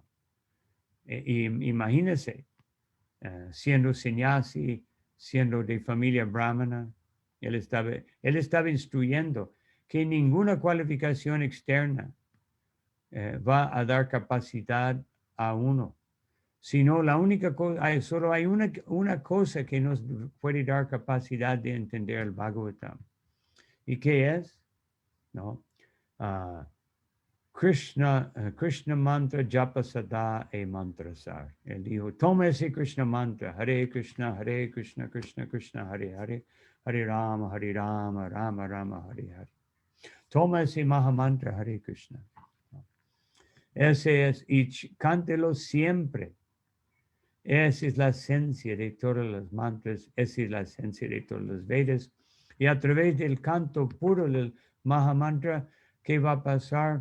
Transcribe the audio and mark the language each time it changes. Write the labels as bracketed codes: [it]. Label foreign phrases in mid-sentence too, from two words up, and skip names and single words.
[es] Imagínese, siendo sannyasi, siendo de familia brahmana, él estaba instruyendo que ninguna cualificación externa va a dar capacidad a uno, sino la única cosa, solo hay una cosa que nos puede dar capacidad de entender el Bhagavatam. ¿Y qué es? ¿No? [bn] কৃষ্ণ মন্ত্র জপ সদা এ মন্ত্রসার. [es] Él dijo, toma ese Krishna mantra, Hare Krishna, Krishna Krishna, Hare Hare, Hare Rama, Rama Rama, Hare Hare. Toma ese Mahamantra, Hare Krishna. Ese es, y cántelo siempre. Esa es la esencia de todos los mantras, esa es la esencia de todos los Vedas. Y a través del canto puro del Mahamantra, ¿qué va a pasar?